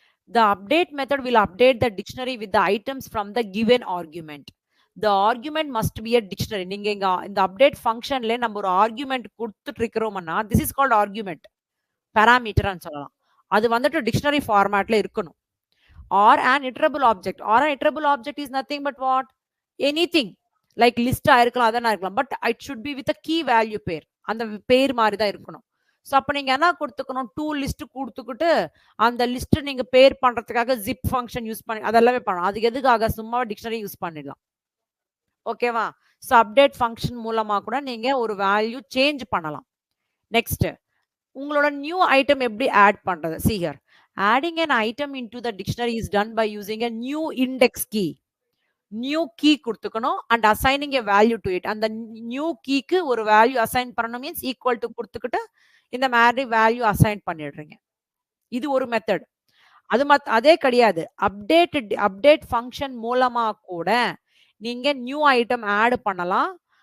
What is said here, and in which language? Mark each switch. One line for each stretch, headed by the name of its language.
English: The update method will update the dictionary with the items from the given argument. The argument must be a dictionary.
Tamil: நீங்க இந்த update ஃபங்க்ஷன்ல நம்ம ஒரு argument கொடுத்துட்டு இருக்கிறோம்னா
English: this is called argument,
Tamil: parameterன்னு சொல்லலாம். அது வந்துட்டு டிக்ஷனரி ஃபார்மேட்ல இருக்கணும்.
English: Or an iterable object. Or an iterable object is nothing but what? Anything. Like list
Tamil: ஆயிருக்கலாம், அதனா இருக்கலாம்.
English: But it should be with a key value pair.
Tamil: அந்த பேர் மாதிரி தான் இருக்கணும். ஸோ அப்போ நீங்க என்ன கொடுத்துக்கணும்? 2 லிஸ்ட் கொடுத்துக்கிட்டு அந்த லிஸ்ட் நீங்க பேர் பண்றதுக்காக ஜிப் ஃபங்க்ஷன் யூஸ் பண்ணி அதெல்லாமே பண்ணலாம். அதுக்கு எதுக்காக? சும்மா டிக்ஷனரி யூஸ் பண்ணிடலாம். ஓகேவா? ஸோ அப்டேட் ஃபங்க்ஷன் மூலமா கூட நீங்க ஒரு வேல்யூ சேஞ்ச் பண்ணலாம். நெக்ஸ்ட், உங்களோட நியூ ஐட்டம் எப்படி ஆட் பண்றது?
English: See here. Adding an item into the dictionary is done by using a new index key. New key
Tamil: கொடுத்துக்கணும்
English: and assigning a value to it.
Tamil: அந்த new keyக்கு ஒரு value assign பண்ணணும் means equal to கொடுத்துக்கிட்டு இந்த மாதிரி value assign பண்ணிடுறீங்க. இது ஒரு method. அதே கிடையாது. அப்டேட் ஃபங்க்ஷன் மூலமா கூட நீங்க நியூ ஐட்டம் ஆட் பண்ணலாம்.